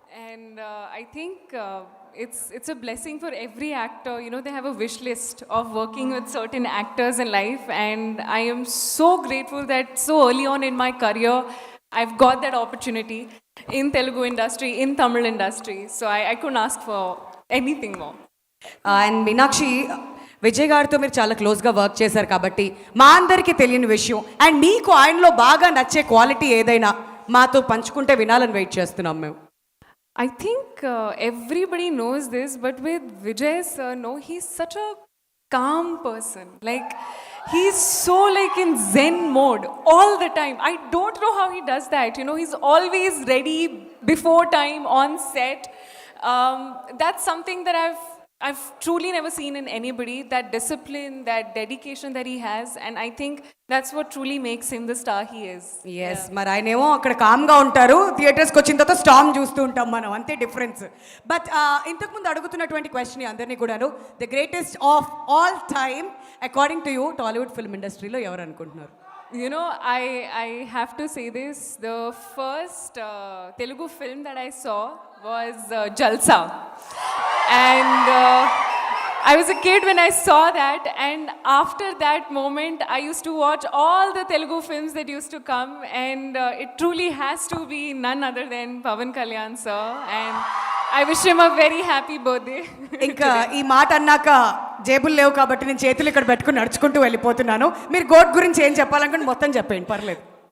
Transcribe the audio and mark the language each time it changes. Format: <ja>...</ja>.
<en>And I think it's a blessing for every actor. You know, they have a wish list of working with certain actors in life. And I am so grateful that so early on in my career, I've got that opportunity in Telugu industry, in Tamil industry. So I couldn't ask for anything more.</en> <te>And Meenakshi, Vijay గారితో మీరు చాలా క్లోజ్గా work చేశారు కాబట్టి మా అందరికీ తెలియని విషయం అండ్ మీకు ఆయనలో బాగా నచ్చే క్వాలిటీ ఏదైనా మాతో పంచుకుంటే వినాలని వెయిట్ చేస్తున్నాం మేము.</te> <en>I think everybody knows this, but with Vijay sir, no, he's such a calm person. Like, he's so like in Zen mode all the time. I don't know how he does that. You know, he's always ready before time on set. That's something that I've truly never seen in anybody, that discipline, that dedication that he has, and I think that's what truly makes him the star he is.</en> <te>Yes, మరి ఆయనేమో అక్కడ కామ్గా ఉంటారు, థియేటర్స్కి వచ్చిన తర్వాత storm చూస్తూ ఉంటాం మనం, అంతే డిఫరెన్స్. బట్ ఇంతకుముందు అడుగుతున్నటువంటి క్వశ్చన్ అందరినీ కూడాను,</te> <en>the greatest of all time according to you</en> <te>Tollywood film ఇండస్ట్రీలో ఎవరు అనుకుంటున్నారు?</te> <en>You know, I have to say this. The first Telugu film that I saw was Jalsa. And I was a kid when I saw that. And after that moment, I used to watch all the Telugu films that used to come. And it truly has to be none other than Pawan Kalyan sir. And I wish him a very happy birthday.</en> <te>ఇంకా ఈ మాట అన్నాక జేబులు లేవు కాబట్టి నేను చేతులు ఇక్కడ పెట్టుకుని నడుచుకుంటూ వెళ్ళిపోతున్నాను. మీరు గోట్ గురించి ఏం చెప్పాలనుకుంటే మొత్తం చెప్పండి, పర్లేదు.</te>